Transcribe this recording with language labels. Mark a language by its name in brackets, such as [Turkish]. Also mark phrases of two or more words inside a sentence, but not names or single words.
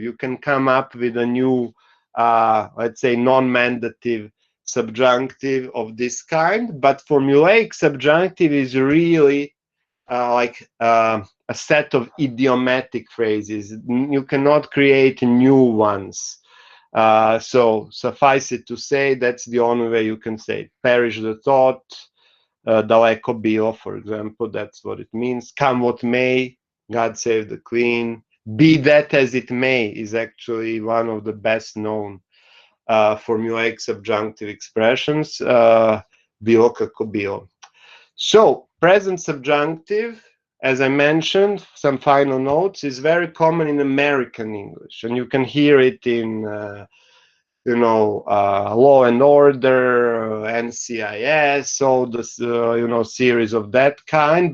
[English] You can come up with a new, let's say, non-mandative subjunctive of this kind, but formulaic subjunctive is really like a set of idiomatic phrases. You cannot create new ones. So suffice it to say, that's the only way you can say it. Perish the thought, [Serbian] daleko bilo, [English] for example, that's what it means. Come what may, God save the Queen. Be that as it may is actually one of the best known formulaic subjunctive expressions. [Serbian] Bilo kako bilo. [English] So present subjunctive, as I mentioned, some final notes, is very common in American English, and you can hear it in Law and Order, NCIS, all this, series of that kind.